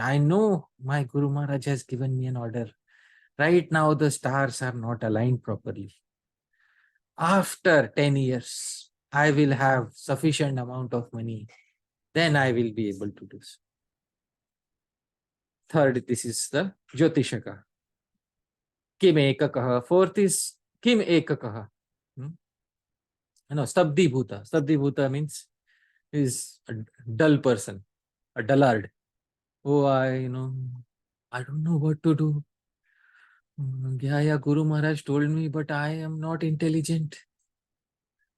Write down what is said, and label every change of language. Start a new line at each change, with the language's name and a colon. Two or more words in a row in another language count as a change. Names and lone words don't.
English: I know my Guru Maharaj has given me an order. Right now, the stars are not aligned properly. After 10 years, I will have sufficient amount of money. Then I will be able to do so. Third, this is the Jyotishaka.
Sanskrit: किम् एककः.
English: Fourth is
Sanskrit: किम् एककः.
English: No,
Sanskrit: स्तब्धी भूत. स्तब्धी भूत
English: means is a dull person, a dullard. Oh, I don't know what to do. Yeah, Guru Maharaj told me, but I am not intelligent.